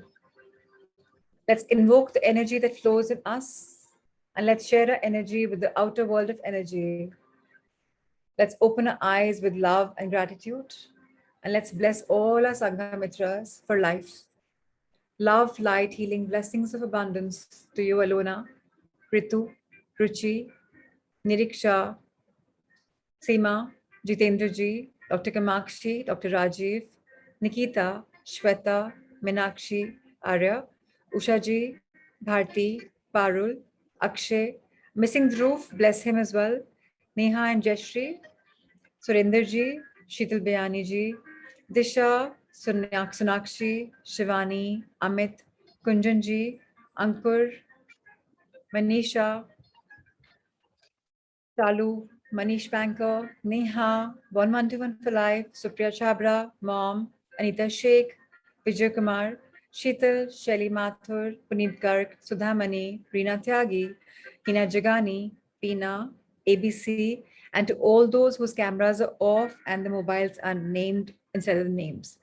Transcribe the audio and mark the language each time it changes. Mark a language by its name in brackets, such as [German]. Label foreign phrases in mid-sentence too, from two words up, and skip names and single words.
[English] Let's invoke the energy that flows in us and let's share our energy with the outer world of energy. Let's open our eyes with love and gratitude. And let's bless all our Sanghamitras for life. Love, light, healing, blessings of abundance to you, Alona, Ritu, Ruchi, Niriksha, Seema, Jitendra ji, Dr. Kamakshi, Dr. Rajiv, Nikita, Shweta, Meenakshi, Arya, Usha ji, Bharti, Parul, Akshay, missing Dhruv, bless him as well, Neha and Jayashri, Surinder ji, Sheetal Bayani ji, Disha, Sonakshi, Shivani, Amit, Kunjan ji, Ankur, Manisha, Chalu, Manish Banker, Neha, 112 for Life, Supriya Chabra, Mom, Anita Sheikh, Vijay Kumar, Sheetal, Shelly Mathur, Puneet Garg, Sudha Mani, Reena Tyagi, Hina Jagani, Peena, ABC, and to all those whose cameras are off and the mobiles are named instead of the names.